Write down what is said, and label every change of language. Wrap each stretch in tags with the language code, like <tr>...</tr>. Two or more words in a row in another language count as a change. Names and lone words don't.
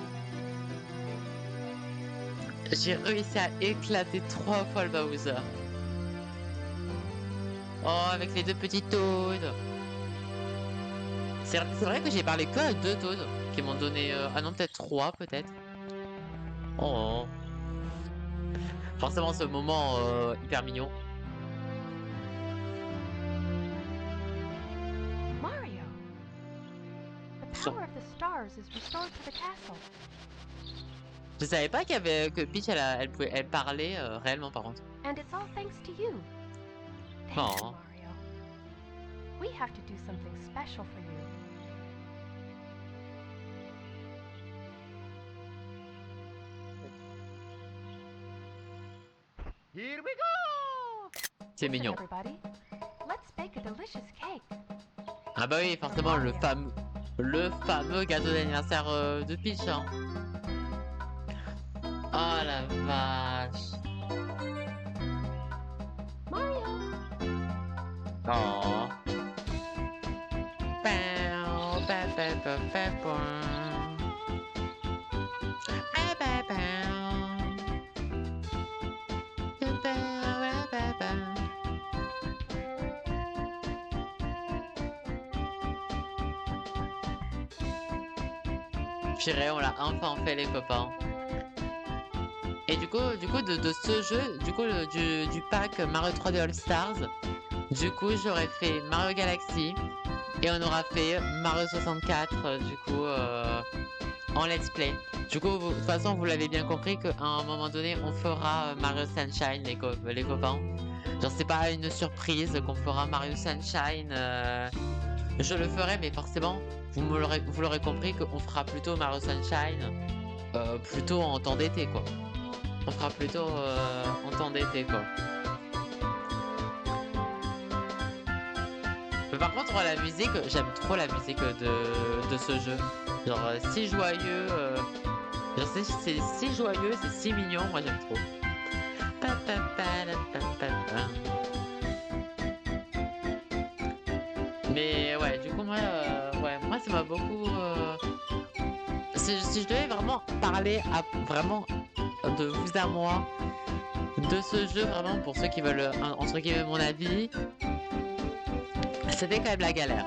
<fr>J'ai réussi à éclater 3 fois le Bowser. Oh, avec les deux petits Toads. C'est vrai que j'ai parlé que à deux Toads qui m'ont donné... ah non, peut-être trois, peut-être. Oh. Forcément, ce moment hyper mignon. Mario!</fr> <en>The Sur- power of the stars is restored to the castle.</en> <fr>Je savais pas que Peach, elle parlait réellement, par contre.</fr> <en>And it's all thanks to you. Thank you, Oh. Mario. We have to do something special for you. Here we go!</en> <fr>C'est</fr> <en>Listen,</en> <fr>mignon.</fr> <en>everybody. Let's bake a delicious cake.</en> <fr>Ah bah oui, forcément, le fameux gâteau d'anniversaire de Peach. Hein. Oh la vache. Mario! Oh. Pow, pa, pa, pa, pa, pow. Pa, pa, pow. Pa, pa, pa, pa, pa. Purée, on l'a enfin fait les copains. Et du coup de ce jeu, du coup du pack Mario 3D All Stars, du coup j'aurais fait Mario Galaxy et on aura fait Mario 64 du coup en</fr> <en>let's play.</en> <fr>Du coup de toute façon vous l'avez bien compris qu'à un moment donné on fera Mario Sunshine les copains. Genre c'est pas une surprise qu'on fera Mario Sunshine. Je le ferai mais forcément vous l'aurez compris qu'on fera plutôt Mario Sunshine plutôt en temps d'été quoi. On fera plutôt en temps d'été quoi. Mais par contre la musique, j'aime trop la musique de ce jeu. Genre si joyeux, genre c'est si joyeux, c'est si mignon, moi j'aime trop. Pa, pa, pa, la, pa, pa, pa. Mais ouais, du coup moi ça m'a beaucoup. Si je devais vraiment parler vraiment de vous à moi de ce jeu vraiment pour ceux qui veulent entre guillemets mon avis, c'était quand même la galère.</fr>